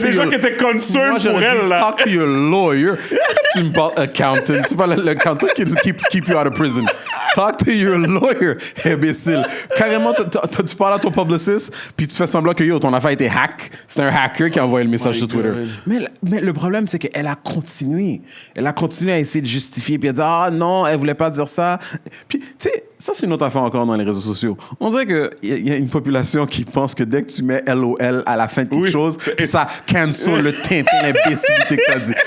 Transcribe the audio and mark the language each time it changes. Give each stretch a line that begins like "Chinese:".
French: Il y a des gens qui étaient concerned pour elle, là.
English: Talk to your lawyer.
French: Tu me parles accountant. C'est pas l'accountant qui
English: keep you out of prison. Talk to your lawyer, imbécile.
French: Carrément, tu parles à ton publicist, puis tu fais semblant que ton affaire a été hack. C'est un hacker qui a envoyé le message sur Twitter. Mais le problème, c'est qu'elle a continué. Elle a continué à essayer de justifier, puis elle a dit, ah non, elle voulait pas dire ça. Puis, tu sais, ça, c'est une autre affaire encore dans les réseaux sociaux. On dirait qu'il y a une population qui pense que dès que tu mets LOL à la fin de quelque chose, ça cancel le tintin l'imbécilité que t'as dit.